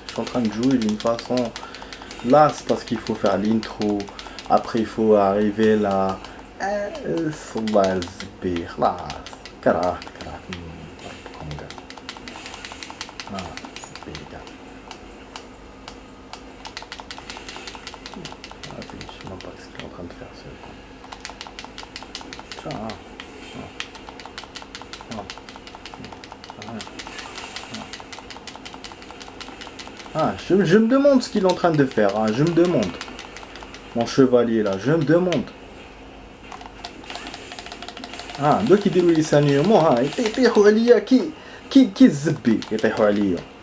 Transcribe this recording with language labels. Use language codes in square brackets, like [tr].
[fr] Je suis en train de jouer d'une façon. Là, c'est parce qu'il faut faire l'intro. Après, il faut arriver là. [ar] صباح الزبي خلاص كرهت ربكم كاع. الزبي كاع. [fr] Je sais même pas ce qu'il est en train de faire ce con. Tiens, je me demande ce qu'il est en train de faire, hein, je me demande. Mon chevalier là, je me demande. [ar] دوك يديروا لي سانيومون يطيحوا عليا كي الزبي يطيحوا عليا.